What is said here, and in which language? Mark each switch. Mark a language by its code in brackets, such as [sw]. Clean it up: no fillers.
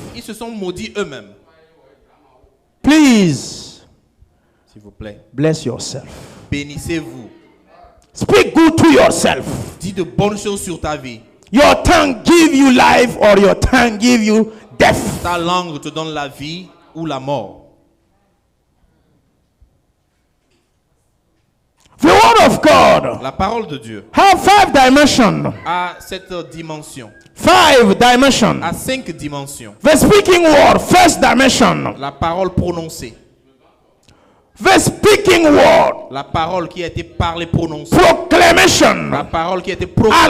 [fr] Ils se sont maudits eux-mêmes. [en] Please [fr] S'il vous plaît, [en] bless yourself. [fr] bénissez-vous. [en] Speak good to yourself. [fr] Dis de bonnes choses sur ta vie. [en] Your tongue give you life or your tongue give you death. [fr] Ta langue te donne la vie ou la mort. [en] The word of God [fr] La parole de Dieu [en] have 5 dimensions. [fr] a cette dimension, [en] 5 dimensions. [fr] a 5 dimensions. [en] The speaking word, first dimension. [fr] La parole prononcée, [en] The speaking word, [fr] la parole qui a été parlée, prononcée, [en] proclamation, [fr] la parole qui a été proclamée,